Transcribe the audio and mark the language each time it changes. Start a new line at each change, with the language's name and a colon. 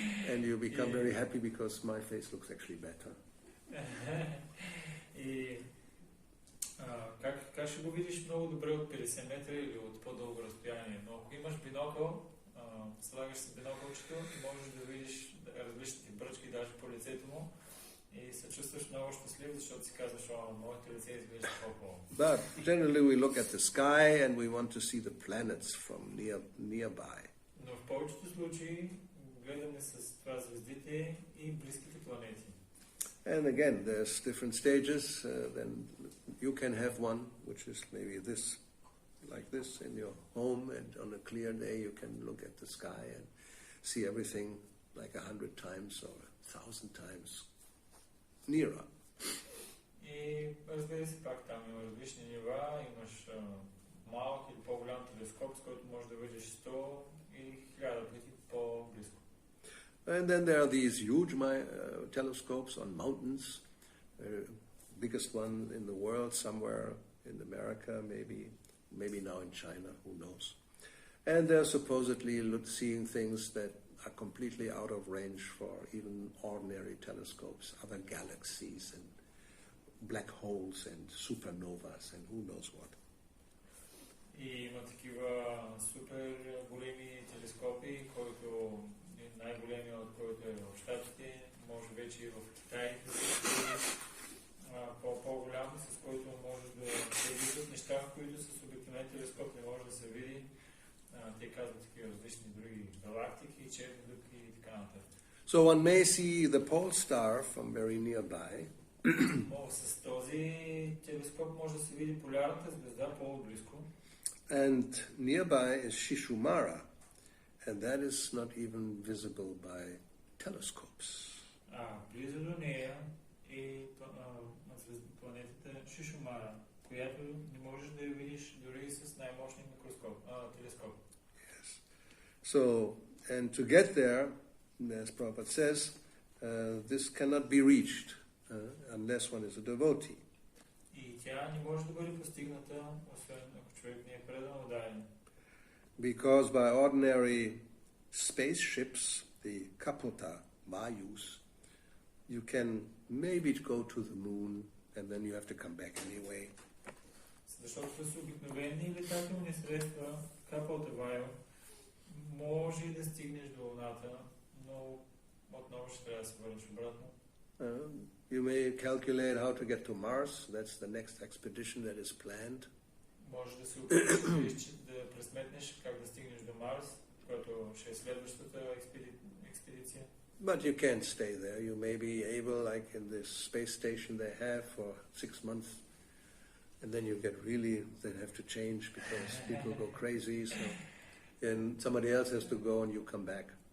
English: And you become very happy because my face looks actually better.
Bulgarian: И как ще го видиш много добре от 50 метра или от по-дълго разстояние? Но ако имаш бинокъл, слагаш си бинокълчето и можеш да видиш различните бръчки даже по лицето му и се чувстваш много щастлив, защото си казваш, моето лице изглежда по-хубаво.
English: But generally we look at the sky and we want to see the planets from nearby.
Bulgarian: Но в повечето случаи гледаме с това звездите и близките планети.
English: And again, there's different stages. Then you can have one, which is maybe this, like this, in your home, and on a clear day you can look at the sky and see everything like 100 times or 1,000 times nearer.
Bulgarian: И разбира се, пак там има различни нива, имаш малък или по-голям телескоп, с който можеш да видиш 100 и 1000 пъти по-близко.
English: And then there are these huge telescopes on mountains, biggest one in the world, somewhere in America, maybe now in China, who knows. And they're supposedly seeing things that are completely out of range for even ordinary telescopes, other galaxies and black holes and supernovas and who knows what.
Bulgarian: И има такива супер големи телескопи, който най-големия от който е в Щатите, може вече и в Китай да се види по-голям, с който може да се виждат неща, които с обикновен телескоп не може да се види. Те казват такива различни други галактики, черни дупки и така нататък.
English: So one may see the pole star from very nearby.
Bulgarian: С този телескоп може да се види полярната звезда по-близко.
English: And nearby is Shishumara, and that is not even visible by telescopes.
Bulgarian: Близо до нея е планетата Шишумара, която не можеш да я видиш дори с най-мощния телескоп.
English: Yes. So, and to get there, as Prabhupada says, this cannot be reached unless one is a devotee.
Bulgarian: И тя не може да бъде постигната, освен ако човек не е предан отдаден.
English: Because by ordinary spaceships, the Kapota Vayus, you can maybe go to the moon and then you have to come back anyway.
Bulgarian: Защото с обикновени летателни средства, Капота Вайо, може да стигнеш до Луната, но отново ще трябва да се върнеш обратно.
English: You may calculate how to get to Mars. That's the next expedition that is planned.
Bulgarian: Може да се опиташ да пресметнеш как да стигнеш до Марс, което ще е следващата експедиция.
English: But you can't stay there. You may be able, like in this space station they have for 6 months, and then you get they have to change because people go crazy. So, and somebody else has to go, and you come back.